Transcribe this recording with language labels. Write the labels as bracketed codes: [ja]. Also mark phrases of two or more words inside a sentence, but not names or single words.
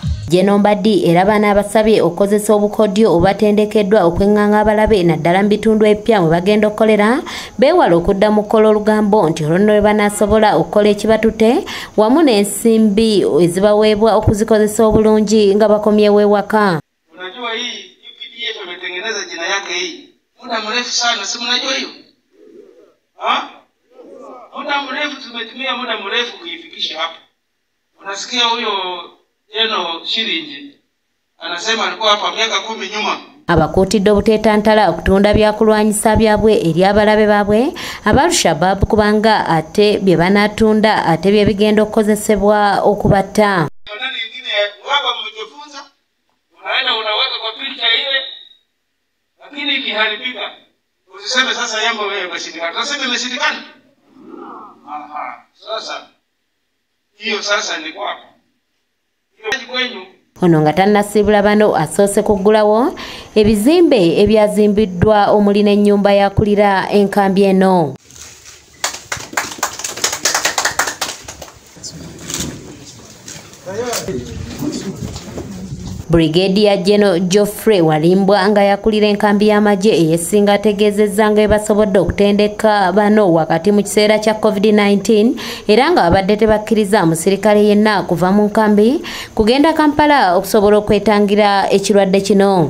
[lg] General Mbadi era baana abasabye okukozesa obukodyo obatendekeddwa okwenganga abalabe naddala mu bitundu ebipya mwe bagenda okukolera beewala okudda mu kukola olugambo nti olwo nno lwe banaasobola okukola ekibatute wamu n'ensimbi ezibaweebwa okuzikozesa obulungi nga bakomyewo ewaka. [sw] Unajua hii UPDF imetengeneza jina yake hii muda mrefu sana, si mnajua hiyo? Muda mrefu tumetumia muda mrefu kuifikisha hapa. Unasikia huyo Jeno Shirinji anasema alikuwa hapa miaka 10 nyuma. [lg] Abakuutidde obuteetantala okutunda byakulwanyisa byabwe eri abalabe baabwe Al-Shabaab kubanga ate bye banaatunda ate bye bigenda okukozesebwa okubatta. [sw] Nani nyingine wako mmejifunza? Unaenda unaweka kwa picha ile lakini ikiharibika usiseme sasa jambo wewe imeshindikana. Tunasema imeshindikana. Sasa hiyo sasa ni kwako. [lg] Ono nga tannasiibula bano asoose kuggulawo ebizimbe ebyazimbiddwa omuli n'ennyumba yakulira enkambi eno. Brigadier General Geoffrey Walimbwa nga yakulira enkambi y'amagye eyesinga ategeezezza nga ebasobodde okutendeka bano wakati mu kiseera kya COVID-19 era nga babadde tebakkiriza musirikale yenna kuva mu nkambi kugenda Kampala okusobola okwetangira ekirwadde kino.